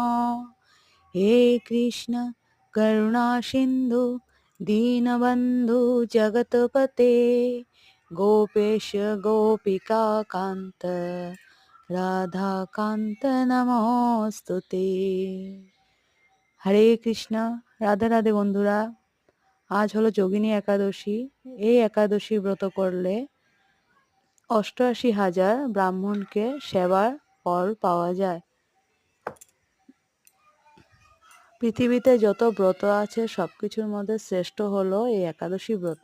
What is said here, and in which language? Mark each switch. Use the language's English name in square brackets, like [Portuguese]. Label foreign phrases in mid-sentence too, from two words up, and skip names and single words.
[Sanskrit] हे कृष्ण करुणा सिन्धु दीनबन्धु जगतपते गोपेश गोपिका कान्त राधाकान्त नमोस्तुते। [Bangla] হরে কৃষ্ণ। রাধে রাধে বন্ধুরা। আজ হলো যোগিনী একাদশী। এই একাদশী ব্রত করলে ৮৮,০০০ ব্রাহ্মণকে সেবার ফল পাওয়া যায়। পৃথিবীতে যত ব্রত আছে সবকিছুর মধ্যে শ্রেষ্ঠ হলো এই একাদশী ব্রত।